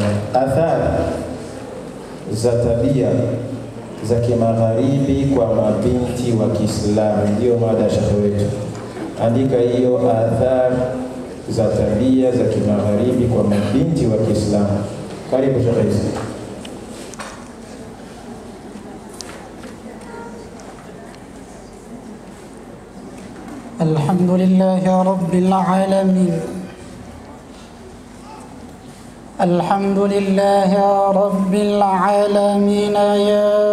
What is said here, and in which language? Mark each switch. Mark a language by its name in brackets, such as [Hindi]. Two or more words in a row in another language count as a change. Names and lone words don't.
[Swahili] Athar za tabia za kimagharibi kwa mabinti wa Kiislamu ndio mada ya Sheikh wetu. Andika hiyo, athar za tabia za kimagharibi kwa mabinti wa Kiislamu. Karibu Sheikh Isa. [Arabic] الحمد لله رب العالمين الحمد لله رب العالمين يا